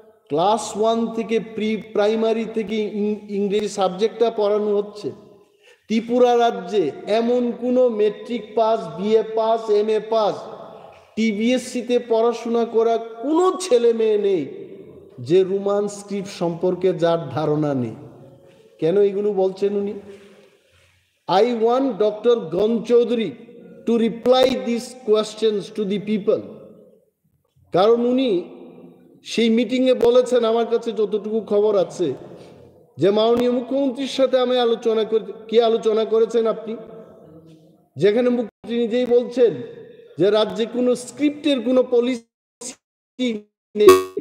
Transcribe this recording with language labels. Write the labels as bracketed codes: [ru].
[bn] Class 1 থেকে primary থেকে ইংরেজি সাবজেক্টটা পড়ানো হচ্ছে। ত্রিপুরা রাজ্যে এমন কোনো matric pass, BA pass, MA pass, টিবিএসসিতে পড়াশোনা করা কোনো ছেলে মেয়ে নেই যে রোমান স্ক্রিপ্ট সম্পর্কে যার ধারণা নেই। কেন এগুলো বলছেন উনি? [en] I want Dr. Gonchaudhuri to reply these questions to the people. [bn] কারণ উনি সেই মিটিংয়ে বলেছেন, আমার কাছে যতটুকু খবর আছে, যে মাননীয় মুখ্যমন্ত্রীর সাথে আমি আলোচনা করি। কি আলোচনা করেছেন আপনি? যেখানে মুখ্যমন্ত্রী নিজেই বলছেন যে রাজ্যে কোনো স্ক্রিপ্টের কোনো পলিসি নেই।